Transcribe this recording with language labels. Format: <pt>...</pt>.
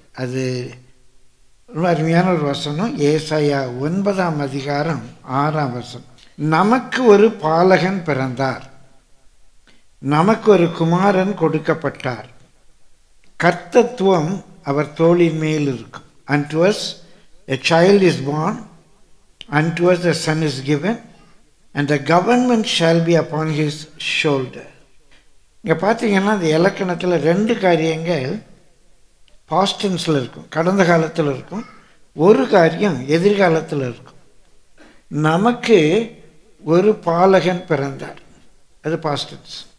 <ta>அது ரொம்ப அருமையான ஒரு வசனம். ஏசாயா 9:6 நமக்கு ஒரு பாலகன் பிறந்தார், நமக்கு ஒரு குமாரன் கொடுக்கப்பட்டார், கர்த்தத்துவம் அவர் தோளின் மேல் இருக்கும்.</ta> <en>Unto us a child is born, unto us a son is given, and the government shall be upon his shoulder.</en> <ta>இங்கே பார்த்தீங்கன்னா அந்த இலக்கணத்தில் 2 காரியங்கள் பாஸ்ட் டென்ஸில் இருக்கும், கடந்த காலத்தில் இருக்கும். ஒரு காரியம் எதிர்காலத்தில் இருக்கும். நமக்கு ஒரு பாலகன் பிறந்தார், அது பாஸ்ட் டென்ஸ்.</ta>